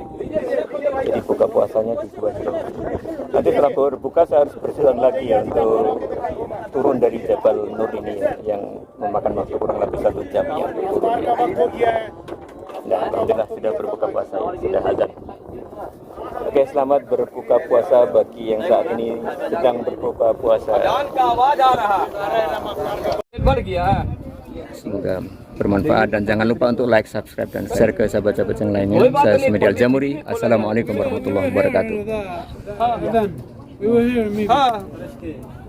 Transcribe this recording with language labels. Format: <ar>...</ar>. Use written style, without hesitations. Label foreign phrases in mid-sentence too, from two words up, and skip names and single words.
<id>Jadi buka puasanya di Gua Hiro. Nanti setelah berbuka saya harus berjuang lagi ya untuk turun dari Jabal Nur ini ya, yang memakan waktu kurang lebih 1 jam ya untuk turun. Nah, alhamdulillah sudah berbuka puasa ya, sudah azan. Oke, selamat berbuka puasa bagi yang saat ini sedang berbuka puasa.</id> <hi>अजान का आवाज आ रहा बढ़ गया है।</hi> <id>Semoga bermanfaat dan jangan lupa untuk like, subscribe, dan share ke sahabat-sahabat yang lainnya. Saya Sumedi Al-Jamuri.</id> <ar>السلام عليكم ورحمة الله وبركاته.</ar> <hi>हाँ</hi>